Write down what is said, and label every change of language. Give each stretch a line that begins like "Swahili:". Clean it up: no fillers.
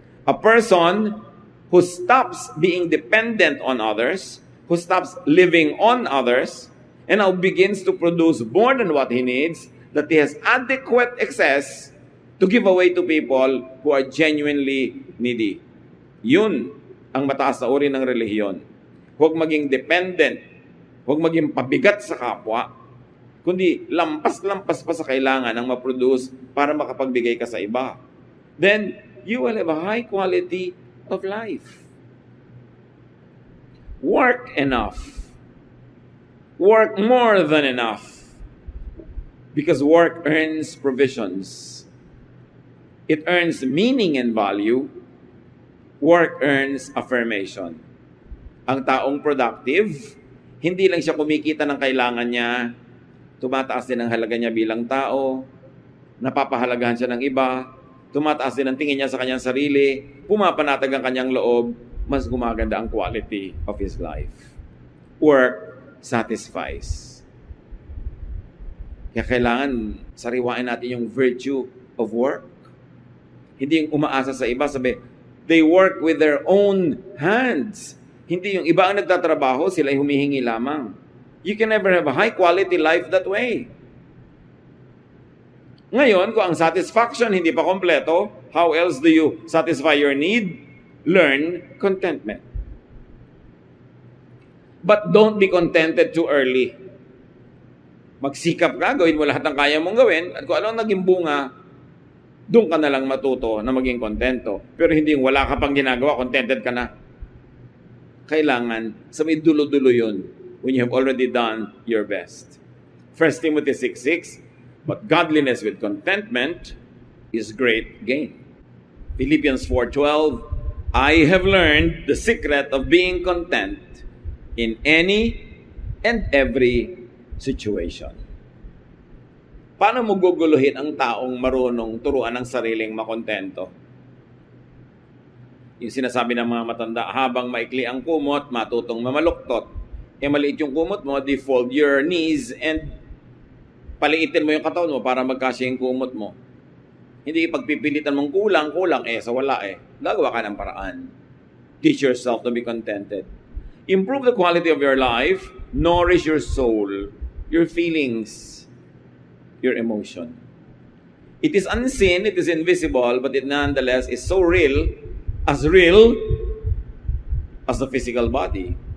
English: A person who stops being dependent on others, who stops living on others, and now begins to produce more than what he needs, that he has adequate excess to give away to people who are genuinely needy.
Filipino: Yun ang mataas na uri ng relihiyon. Huwag maging dependent, huwag maging pabigat sa kapwa, kundi lampas-lampas pa sa kailangan ang ma-produce para makapagbigay ka sa iba.
English: Then, you will have a high quality of life. Work enough. Work more than enough. Because work earns provisions. It earns meaning and value. Work earns affirmation.
Filipino: Ang taong productive, hindi lang siya kumikita ng kailangan niya, tumataas din ang halaga niya bilang tao, napapahalagahan siya ng iba, tumataas din ang tingin niya sa kanyang sarili, pumapanatag ang kanyang loob, mas gumaganda ang quality of his life.
English: Work satisfies.
Filipino: Kaya kailangan sariwain natin yung virtue of work. Hindi yung umaasa sa iba, sabi,
English: they work with their own hands.
Filipino: Hindi yung iba ang nagtatrabaho, sila ay humihingi lamang.
English: You can never have a high quality life that way.
Filipino: Ngayon, kung ang satisfaction hindi pa kompleto,
English: how else do you satisfy your need? Learn contentment. But don't be contented too early.
Filipino: Magsikap ka, gawin mo lahat ng kaya mong gawin, at kung ano ang naging bunga, doon ka na lang matuto na maging kontento. Pero hindi yung wala ka pang ginagawa, contented ka na. Kailangan, sa may dulo-dulo yun,
English: when you have already done your best. 1 Timothy 6:6, but godliness with contentment is great gain. Philippians 4:12, I have learned the secret of being content in any and every situation.
Filipino: Paano mo guguluhin ang taong marunong turuan ng sariling makontento? Yung sinasabi ng mga matanda, habang maikli ang kumot, matutong mamaluktot. Maliit yung kumot mo,
English: defold your knees and
Filipino: paliitin mo yung katawan mo para magkasya yung kumot mo. Hindi ipagpipilitan mong kulang, sa wala Gagawa ka ng paraan.
English: Teach yourself to be contented. Improve the quality of your life, nourish your soul, your feelings, your emotion. It is unseen, it is invisible, but it nonetheless is so real as the physical body.